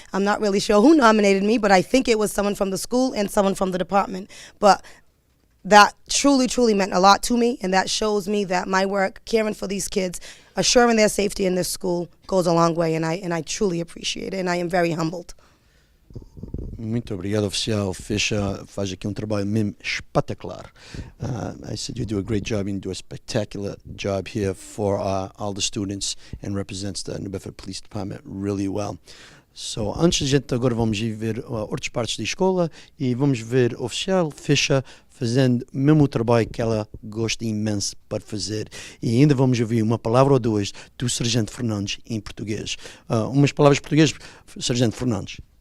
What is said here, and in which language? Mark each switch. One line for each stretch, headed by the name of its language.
English: I'm not really sure who nominated me, but I think it was someone from the school and someone from the department. But that truly, truly meant a lot to me, and that shows me that my work caring for these kids, assuring their safety in this school, goes a long way, and I truly appreciate it, and I am very humbled.
Portuguese: Muito obrigado, Oficial Fisher. Faz aqui trabalho mesmo espetacular.
English: I said you do a great job and do a spectacular job here for all the students and represents the New Bedford Police Department really well.
Portuguese: So, antes a gente agora vamos ir ver outras partes da escola e vamos ver o Oficial Fisher fazendo mesmo o trabalho que ela gosta imenso para fazer. E ainda vamos ouvir uma palavra ou duas do Sargento Fernandes em português. Umas palavras portuguesas, Sargento Fernandes.